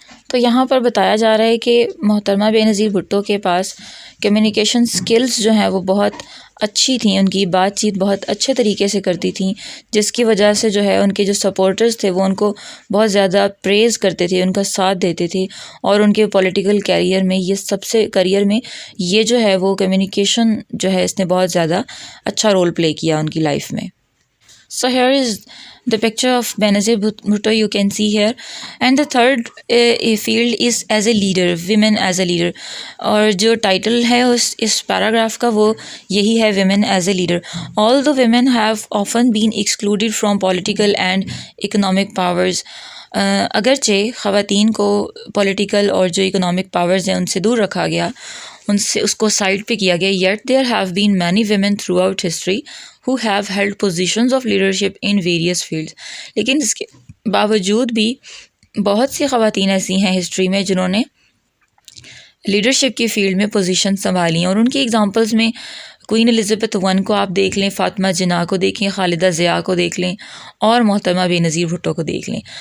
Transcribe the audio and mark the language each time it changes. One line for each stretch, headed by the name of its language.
Urdu: تو یہاں پر بتایا جا رہا ہے کہ محترمہ بے نظیر بھٹو کے پاس کمیونیکیشن سکلز جو ہیں وہ بہت اچھی تھیں، ان کی بات چیت بہت اچھے طریقے سے کرتی تھیں، جس کی وجہ سے جو ہے ان کے جو سپورٹرز تھے وہ ان کو بہت زیادہ پریز کرتے تھے، ان کا ساتھ دیتے تھے. اور ان کے پولیٹیکل کیریئر میں یہ جو ہے وہ کمیونیکیشن جو ہے اس نے بہت زیادہ اچھا رول پلے کیا ان کی لائف میں.
English: So here is the picture of Benazir Bhutto you can see here. And the third field is as a leader, women as a leader.
Urdu: اور جو ٹائٹل ہے اس پیراگراف کا وہ یہی ہے
English: women as a leader. Although women have often been excluded from political and economic powers.
Urdu: اگرچہ خواتین کو پولیٹیکل اور جو اکنامک پاورز ہیں ان سے دور رکھا گیا، اس کو سائڈ پہ کیا گیا.
English: Yet there have been many women throughout history who have held positions of leadership in various fields.
Urdu: لیکن اس کے باوجود بھی بہت سی خواتین ایسی ہیں ہسٹری میں جنہوں نے لیڈرشپ کی فیلڈ میں پوزیشن سنبھالی ہیں، اور ان کی ایگزامپلز میں کوئین الزبتھ ون کو آپ دیکھ لیں، فاطمہ جناح کو دیکھیں، خالدہ ضیاء کو دیکھ لیں، اور محترمہ بے نظیر بھٹو کو دیکھ لیں.